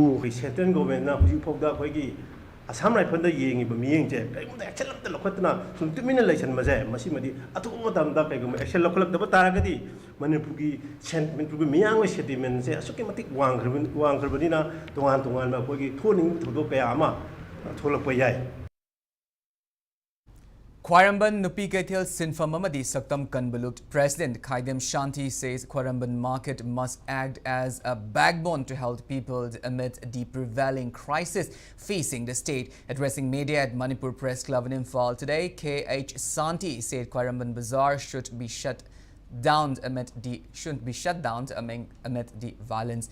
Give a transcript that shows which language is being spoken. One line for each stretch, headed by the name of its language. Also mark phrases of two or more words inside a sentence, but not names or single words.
English: central government
Manipuri: ꯍꯧꯖꯤꯛꯐꯥꯎꯗ ꯑꯩꯈꯣꯏꯒꯤ ꯑꯁꯥꯝ ꯔꯥꯏꯐꯜꯗ ꯌꯦꯡꯉꯤꯕ ꯃꯤꯠꯌꯦꯡꯁꯦ ꯀꯔꯤꯒꯨꯝꯕ ꯑꯦꯛꯁꯟ ꯑꯃꯇ ꯂꯧꯈꯠꯇꯅ ꯁꯨꯝ ꯇꯨꯃꯤꯟꯅ ꯂꯩꯁꯟꯕꯁꯦ ꯃꯁꯤꯃꯗꯤ ꯑꯊꯨꯕ ꯃꯇꯝꯗ ꯀꯩꯒꯨꯝꯕ ꯑꯦꯛꯁꯟ ꯂꯧꯈꯠꯂꯛꯇꯕ ꯇꯥꯔꯒꯗꯤ ꯃꯅꯤꯄꯨꯔꯒꯤ ꯃꯤꯌꯥꯝꯒꯤ ꯁꯦꯟꯇꯤꯃꯦꯟꯁꯦ ꯑꯁꯨꯛꯀꯤ ꯃꯇꯤꯛ ꯋꯥꯡꯈ꯭ꯔꯕꯅꯤꯅ ꯇꯣꯉꯥꯟꯕ ꯑꯩꯈꯣꯏꯒꯤ ꯊꯣꯛꯅꯤꯡꯕ ꯊꯧꯗꯣꯛ ꯀꯌꯥ ꯑꯃ ꯊꯣꯛꯂꯛꯄ ꯌꯥꯏ.
English: Khwaramban Nupi Kaithel Sinfam Amadi Saktam Kanbalut President Khaidem Shanti says Khwaramban market must act as a backbone to help people amid the prevailing crisis facing the state. Addressing media at Manipur Press Club in Imphal today, KH Santi said Khwaramban Bazaar shouldn't be shut down amid the violence.